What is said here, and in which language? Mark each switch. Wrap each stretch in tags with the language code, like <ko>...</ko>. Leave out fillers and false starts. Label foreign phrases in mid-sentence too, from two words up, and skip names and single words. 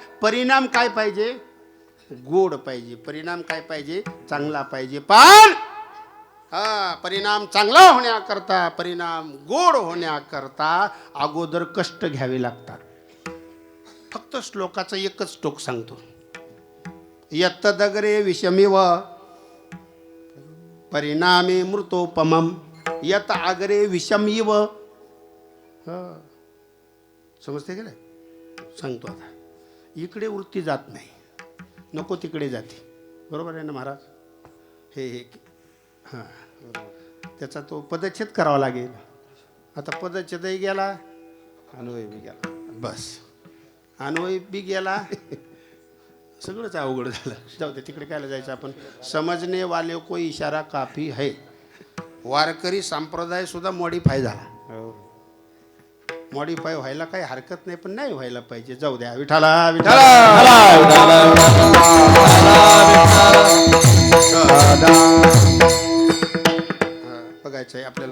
<mr>परिणाम काय पाहिजे? गोड पाहिजे. परिणाम काय पाहिजे? चांगला पाहिजे. पण परिणाम चांगला होण्याकरता, परिणाम गोड होण्याकरता अगोदर कष्ट घ्यावे लागतात. फक्त श्लोकाचं एकच टोक सांगतो.</mr> <sa>यत्तदग्रे विषमिव परिणामे मृतोपमम यत अग्रे विषमिव.</sa> <mr>समजते का नाही? सांगतो आता. इकडे वृत्ती जात नाही, नको तिकडे जाते. बरोबर आहे ना महाराज? हे हां, त्याचा तो पदच्छेद करावा लागेल. आता पदच्छेदही गेला, अन्वय बी गेला. बस, अन्वय बी गेला, सगळंच अवघड झालं. जाऊ दे, तिकडे कायला जायचं आपण.</mr> <hi>समजणे वाले को इशारा काफी है.</hi> <mr>वारकरी संप्रदाय सुद्धा मॉडिफाय झाला. मॉडिफाय व्हायला काही हरकत नाही, पण नाही व्हायला पाहिजे. जाऊ द्या. विठाला विठाला बघायचं आहे आपल्याला.</mr>